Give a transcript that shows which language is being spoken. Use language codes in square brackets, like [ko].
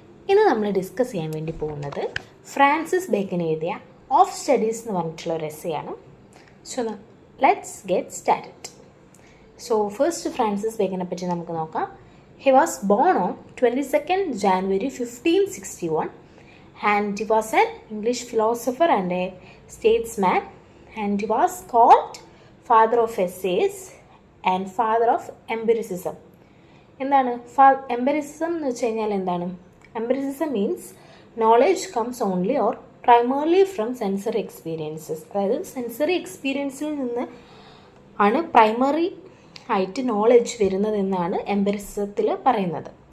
[ml] ഇന്ന് നമ്മൾ ഡിസ്കസ് ചെയ്യാൻ വേണ്ടി പോകുന്നത് ഫ്രാൻസിസ് ബേക്കൻ എഴുതിയ ഓഫ് സ്റ്റഡീസ് എന്ന് പറഞ്ഞിട്ടുള്ള ഒരു എസ്സേയാണ്. [en] So let's get started. So first Francis [ml] ബേക്കനെ പറ്റി നമുക്ക് നോക്കാം. [en] He was born on 22nd January 1561 and he was an English philosopher and a statesman, and he was called father of essays and father of empiricism. [ml] എന്താണ് empiricism എന്ന് വെച്ച് കഴിഞ്ഞാൽ എന്താണ്? [en] Empiricism means knowledge comes only or primarily from sensory experiences. [ml] അതായത് sensory എക്സ്പീരിയൻസിൽ നിന്ന് ആണ് primary ആയിട്ട് knowledge വരുന്നതെന്നാണ് എംപെരിസിസത്തിൽ പറയുന്നത്.